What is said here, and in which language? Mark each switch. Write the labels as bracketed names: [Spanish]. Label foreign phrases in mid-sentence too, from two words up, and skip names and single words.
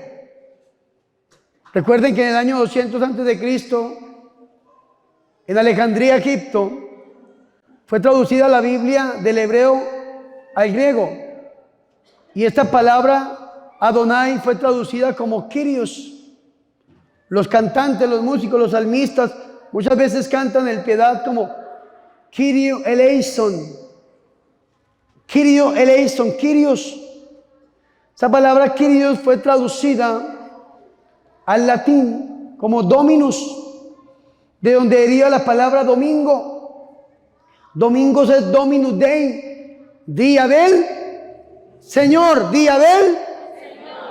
[Spanish] Recuerden que en el año 200 antes de Cristo, en Alejandría, Egipto, fue traducida la Biblia del hebreo al griego. Y esta palabra Adonai fue traducida como Kyrios. Los cantantes, los músicos, los salmistas muchas veces cantan el piedad como [Greek] Κύριε ελέησον. Κύριε ελέησον, Κύριος. [Spanish] Esa palabra Kyrios fue traducida al latín como Dominus, de donde deriva la palabra domingo. Domingos es [Latin] Dominus Dei, [Spanish] día del Señor, día del Señor.